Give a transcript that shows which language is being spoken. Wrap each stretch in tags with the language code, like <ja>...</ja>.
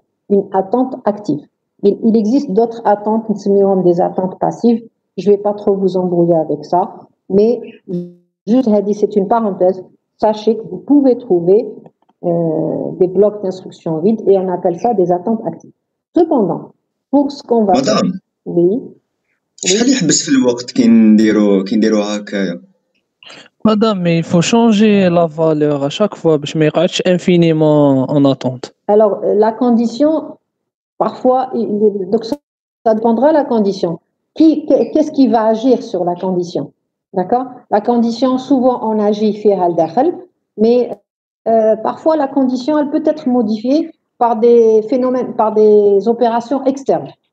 <fr>Une attente active. Il existe d'autres attentes, des attentes passives. Je ne vais pas trop vous embrouiller avec ça, mais juste, c'est une parenthèse. Sachez que vous pouvez trouver des blocs d'instruction vides et on appelle ça des attentes actives. Cependant, pour ce qu'on va faire... Oui.</fr> <ar>شحال يحبس في الوقت كي نديرو هكايا</ar> <fr>Madame, mais il faut changer la valeur à chaque fois</fr> <ar>باش ما يقعدش</ar> <fr>infiniment en attente. Alors la condition parfois donc ça dépendra de la condition. Qu'est-ce qui va agir sur la condition? D'accord? La condition souvent on agit</fr> <ar>fiha al-dakhal,</ar> <fr>mais parfois la condition elle peut être modifiée par des phénomènes par des opérations externes.</fr>